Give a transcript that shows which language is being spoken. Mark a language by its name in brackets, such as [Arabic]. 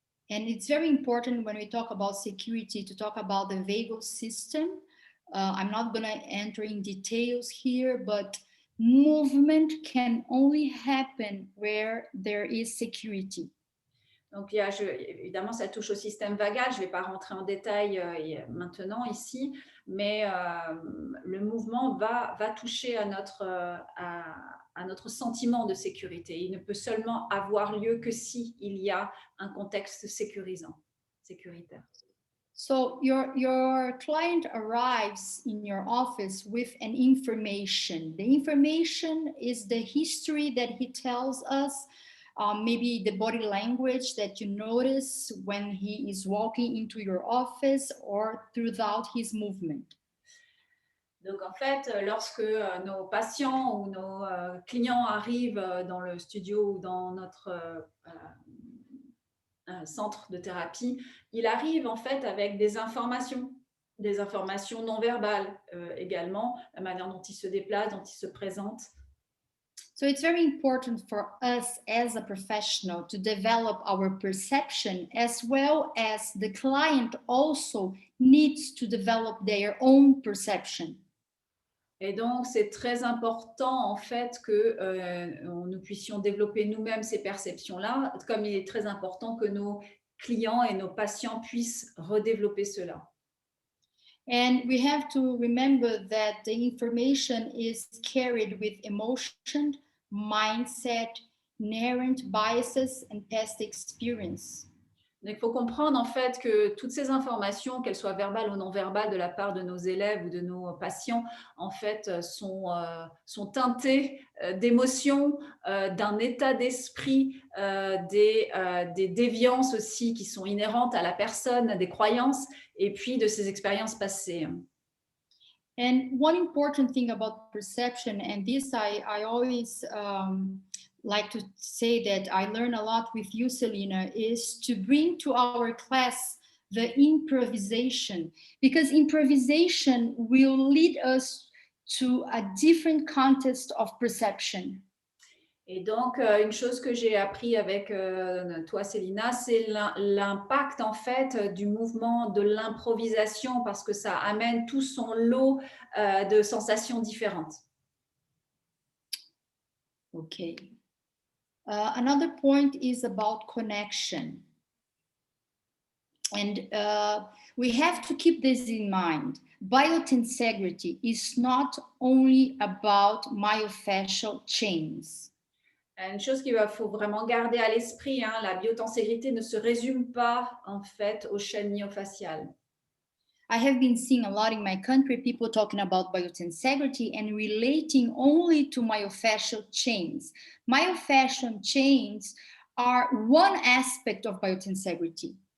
[English] And it's very important when we talk about security to talk about the vagal system. I'm not going to enter in details here, but movement can only happen where there is security. [French] Donc, évidemment, ça touche au système vagal. Je ne vais pas rentrer en détail maintenant ici, mais le mouvement va toucher à notre sentiment de sécurité. Il ne peut seulement avoir lieu que s'il y a un contexte sécurisant, sécuritaire. [English] So your client arrives in your office with an information. The information is the history that he tells us, maybe the body language that you notice when he is walking into your office or throughout his movement. [French] Donc, en fait, lorsque nos patients ou nos clients arrivent dans le studio ou dans notre centre de thérapie, il arrive en fait avec des informations non verbales également, la manière dont il se déplace, dont il se présente. [English] So it's very important for us as a professional to develop our perception, as well as the client also needs to develop their own perception. [French] Et donc, c'est très important en fait que nous puissions développer nous-mêmes ces perceptions-là, comme il est très important que nos clients et nos patients puissent redévelopper cela. [English] And we have to remember that the information is carried with emotion, mindset, inherent biases, and past experience. [French] Donc, il faut comprendre en fait que toutes ces informations, qu'elles soient verbales ou non verbales de la part de nos élèves ou de nos patients, en fait, sont teintées d'émotions, d'un état d'esprit, des déviances aussi qui sont inhérentes à la personne, des croyances, et puis de ses expériences passées. [English] And one important thing about perception, and this I always like to say that I learn a lot with you, Selena, is to bring to our class the improvisation, because improvisation will lead us to a different context of perception. [French] Et donc, une chose que j'ai appris avec toi, Célina, c'est l'impact en fait du mouvement de l'improvisation, parce que ça amène tout son lot de sensations différentes. [English] Okay. Another point is about connection. And we have to keep this in mind. Biotensegrity is not only about myofascial chains. [French] Une chose qu'il faut vraiment garder à l'esprit, hein, la biotenségrité ne se résume pas en fait aux chaînes myofaciales. [English] I have been seeing a lot in my country people talking about biotensegrity and relating only to myofascial chains. Myofascial chains are one aspect of biotensegrity.